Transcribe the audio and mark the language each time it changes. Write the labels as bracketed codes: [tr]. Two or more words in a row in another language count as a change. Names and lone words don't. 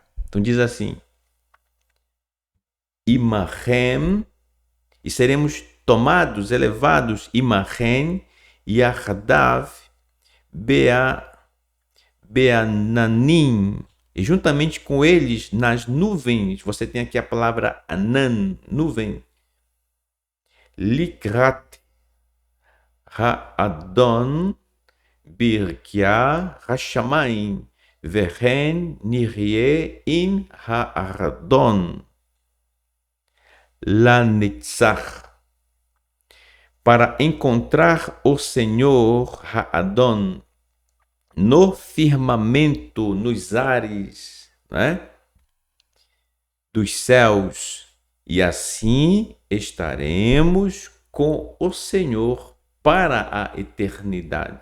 [pt] Então diz assim: Imahem, e seremos tomados, elevados, [he] עמהם, יחדו, בעננים, [pt] e juntamente com eles nas nuvens. Você tem aqui a palavra Anan, nuvem. [he] לקראת האדון ברקיע השמים והן נהיה עם האדון Lanetzach, [pt] para encontrar o Senhor Ha'adon no firmamento, nos ares, né, dos céus, e assim estaremos com o Senhor para a eternidade.